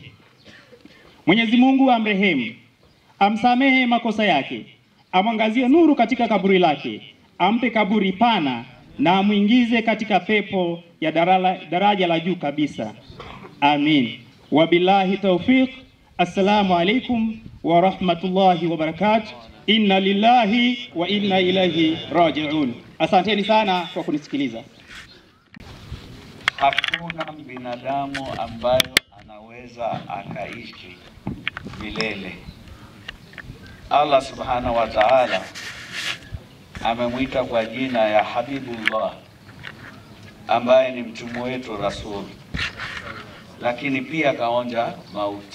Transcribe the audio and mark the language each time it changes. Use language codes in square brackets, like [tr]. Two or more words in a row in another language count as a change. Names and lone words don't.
[sw] Mwenyezi Mungu amrehemu, amsamehe makosa yake, amwangazie nuru katika kaburi lake, ampe kaburi pana na amuingize katika pepo ya daraja la juu kabisa. [ar] آمين وبالله التوفيق. السلام عليكم ورحمة الله وبركاته. إنا لله وإنا إليه راجعون. [sw] Asanteni sana kwa kunisikiliza. Hakuna binadamu ambayo anaweza akaishi milele. [ar] الله سبحانه وتعالى [sw] amemwita kwa jina ya Habibullah, ambaye ni mtume wetu Rasul, lakini pia kaonja mauti.